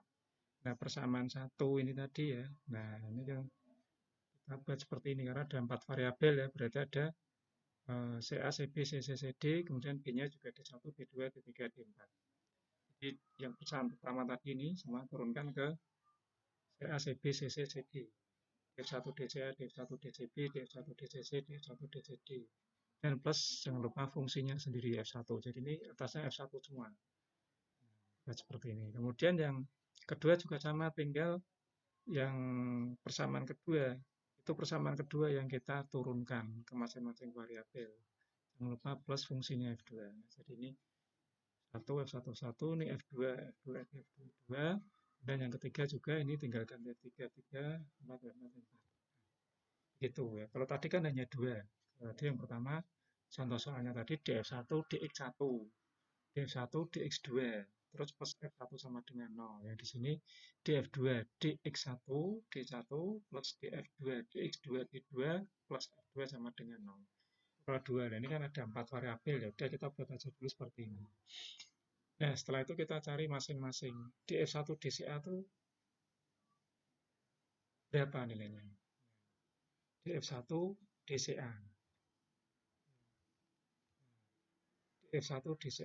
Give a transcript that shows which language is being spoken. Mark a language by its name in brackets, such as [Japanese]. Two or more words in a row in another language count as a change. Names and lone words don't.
[Indonesian] Nah, persamaan 1 ini tadi ya. Nah, ini yang kita buat seperti ini karena ada 4 variabel ya. Berarti ada CA, CB, CC, CD, kemudian B-nya juga D1, D2, D3, D4. Jadi yang persamaan pertama tadi ini semua turunkan ke CA, CB, CC, CD. D1 DCA, D1 DCB, D1 DCC, D1 DCD. Dan plus jangan lupa fungsinya sendiri F1. Jadi ini atasnya F1 semua. Nah, seperti ini. Kemudian yang kedua juga sama, tinggal yang persamaan kedua. Itu persamaan kedua yang kita turunkan ke masing-masing variabel. Jangan lupa plus fungsinya F2. Jadi ini 1 F1 1, ini F2 F2 F2. Dan yang ketiga juga ini tinggal ganti 3 3 4 4 4. Gitu ya. Kalau tadi kan hanya dua. Jadi yang pertama contoh soalnya tadi df1 dx1, df1 dx2, terus plus f1 sama dengan 0. Yang di sini df2 dx1 d1 plus df2 dx2 d2 plus f2 sama dengan 0. Kalau dua, nah ini kan ada 4 variabel ya. Udah kita buat aja dulu seperti ini. Nah, setelah itu kita cari masing-masing. df1 dca itu berapa nilainya? df1 dca. F1 di CA.